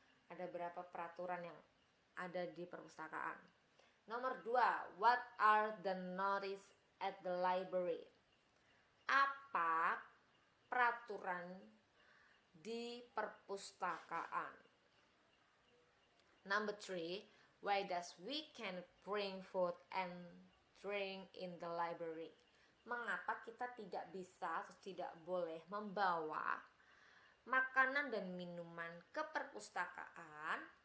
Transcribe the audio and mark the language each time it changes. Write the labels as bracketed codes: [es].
[id] Ada berapa peraturan yang ada di perpustakaan? Nomor 2, [en] what are the notice at the library? [id] Apa peraturan di perpustakaan? [en] Number 3, why does we can bring food and drink in the library? [id] Mengapa kita tidak bisa atau tidak boleh membawa makanan dan minuman ke perpustakaan?